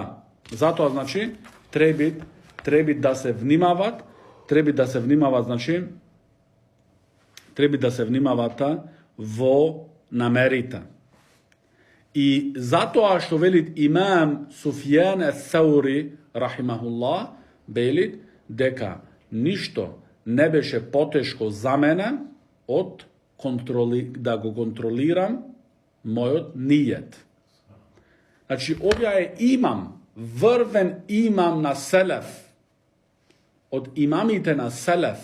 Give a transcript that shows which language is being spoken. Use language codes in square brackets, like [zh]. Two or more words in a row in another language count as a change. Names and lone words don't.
[mk] Затоа значи треба да се внимават, значи во намерите. И затоа што велит имам Суфјан ас-Саури рахимахуллах, велит дека ништо не беше потешко за мене од да го контролирам мојот нијет. Значи, овја е имам, врвен имам на селеф, од имамите на селеф.